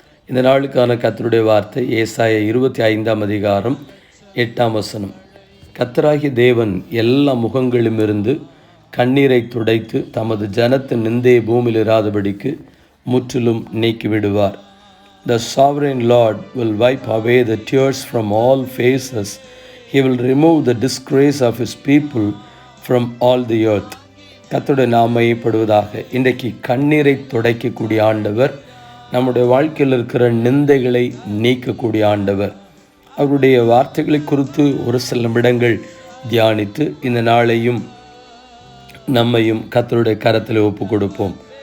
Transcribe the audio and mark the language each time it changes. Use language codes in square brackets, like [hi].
[ta] இந்த நாளுக்கான கர்த்தருடைய வார்த்தை ஏசாயா 25ஆம் அதிகாரம் 8ஆம் வசனம். கர்த்தராகிய தேவன் எல்லா முகங்களிலுமிருந்து கண்ணீரை துடைத்து தமது ஜனத்தின் நிந்தையை பூமியில் இராதபடிக்கு முற்றிலும் நீக்கிவிடுவார். [en] The sovereign Lord will wipe away the tears from all faces. He will remove the disgrace of his people from all the earth. [ta] கர்த்தருடைய நாமம் மையப்படுவதாக. இன்றைக்கு கண்ணீரை துடைக்கக்கூடிய ஆண்டவர், நம்முடைய வாழ்க்கையில் இருக்கிற நிந்தைகளை நீக்கக்கூடிய ஆண்டவர். அவருடைய வார்த்தைகளை குறித்து ஒரு சில நிமிடங்கள் தியானித்து இந்த நாளையும் நம்மையும் கர்த்தருடைய கரத்தில் ஒப்பு கொடுப்போம்.